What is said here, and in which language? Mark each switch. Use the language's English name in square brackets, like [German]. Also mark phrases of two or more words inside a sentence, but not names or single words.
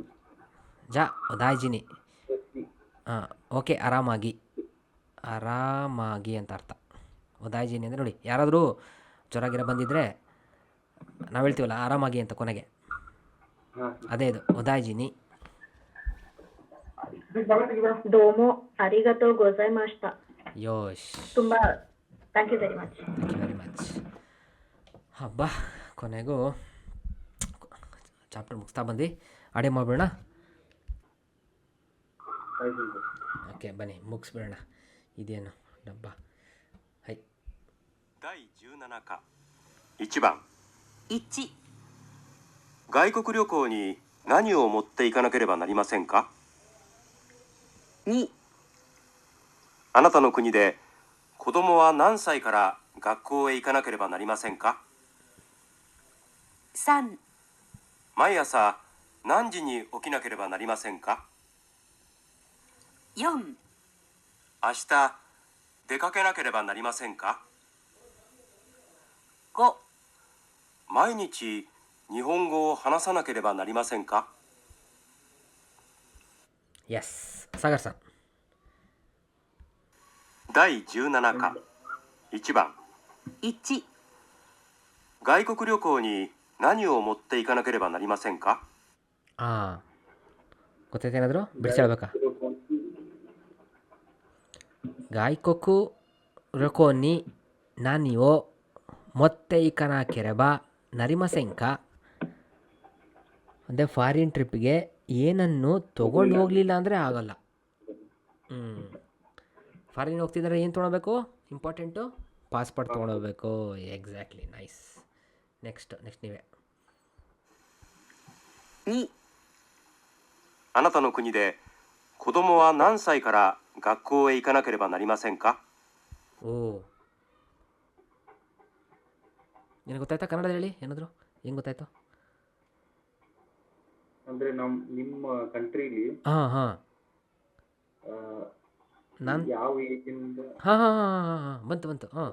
[Japanese] じゃ大事に. [Kannada] ಹಾಂ ಓಕೆ, ಆರಾಮಾಗಿ ಅಂತ ಅರ್ಥ. ಒದಾಯ್ಜಿನಿ ಅಂದರೆ ನೋಡಿ, ಯಾರಾದರೂ ಜ್ವರ ಗಿರ ಬಂದಿದ್ದರೆ ನಾವು ಹೇಳ್ತೀವಲ್ಲ ಆರಾಮಾಗಿ ಅಂತ ಕೊನೆಗೆ, ಹಾಂ ಅದೇ ಇದು ಒದಾಯ್ಜಿನಿ. [Japanese] どうもありがとうございました. ಯೋಶ್, [English] ತುಂಬಾ thank you very much. Thank you very much. [Kannada] ಹಬ್ಬ, ಕೊನೆಗೂ ಚಾಪ್ಟರ್ ಮುಗಿಸ್ತಾ ಬಂದು ಅಡೆ ಮಾಡಿಬಿಡೋಣ. ಆಯ್ತು. ಓಕೆ ಬನ್ನಿ ಮುಗಿಸ್ಬಿಡೋಣ. ಇದೇನು ಡಬ್ಬ. ಹೈ. [Japanese] 第17課1番 1、外国旅行に何を持っていかなければなりませんか。 2、あなたの国で子供は何歳から学校へ行かなければなりませんか。 3、毎朝何時に起きなければなりませんか。 4、明日出かけなければなりませんか。 5、毎日日本語を話さなければなりませんか。 [Kannada] ಎಸ್ ಸಾಗರ್ ಸರ್. [Japanese] 第17課1番 1、外国旅行に何を持っていかなければなりませんか。 [Kannada] ಹಾಂ ಗೊತ್ತೈತೆ ಏನಾದರೂ ಬಿಡಿಸಿ ಹೇಳ್ಬೇಕಾ. [Japanese] 外国旅行に何を持っていかなければなりませんか [Kannada] ಅಂದರೆ [English] foreign trip [Kannada] ಏನನ್ನು ತೊಗೊಂಡು ಹೋಗಲಿಲ್ಲ ಅಂದರೆ ಆಗೋಲ್ಲ. ಫಾರಿನ್ ಹೋಗ್ತಿದ್ದಾರೆ ಏನು ತೊಗೊಳ್ಬೇಕು, [English] important passport [Kannada] ತೊಗೊಂಡೋಗ್ಬೇಕು. [English] Exactly, nice. Next ನೀವೇ. [Japanese] 2、あなたの国で子供は何歳から学校へ行かなければなりませんか。 [Kannada] ಓ ನಿನಗೆ ಗೊತ್ತಾಯ್ತಾ ಕನ್ನಡದಲ್ಲಿ ಹೇಳಿ ಏನಾದರೂ, ಹೆಂಗೆ ಗೊತ್ತಾಯ್ತು? ಅಂದ್ರೆ ನಿಮ್ಮ ಕಂಟ್ರಿಲಿ ಹಾಂ ಹಾಂ ನಾನು ಯಾವ ಏಜಿಂದ ಹಾಂ ಹಾಂ ಹಾಂ ಹಾಂ ಹಾಂ ಬಂತು ಹಾಂ.